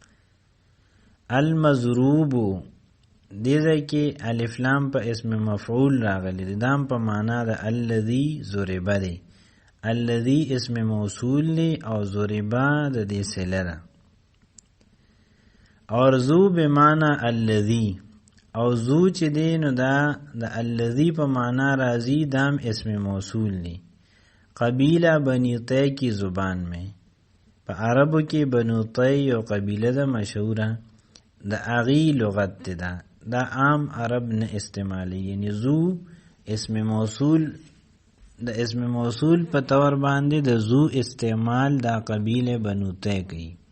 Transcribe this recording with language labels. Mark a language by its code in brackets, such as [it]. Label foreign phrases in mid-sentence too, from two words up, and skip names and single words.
[ps] المضروب دې ځای کې الف لام په اسم مفعول راغلی دی، دام په معنا د [ar] الذي ضربا [ps] دی. الذي اسم موصول دی او ضربا د دې صله ده. اور [ar] ذو بمعنى الذي، [ps] او ذو چې دی نو دا د الذي په معنا راځي، دام اسم موصول دی. [ur] قبیلہ بنی طی کی زبان میں، [ps] په عربو کې بنو طی یو قبیله ده مشهوره، د هغې لغت ده، دا عام عرب نه استعمالی. یعنی ذو اسم موصول د اسم موصول په طور باندې د ذو استعمال دا قبیله بنو طی کوي.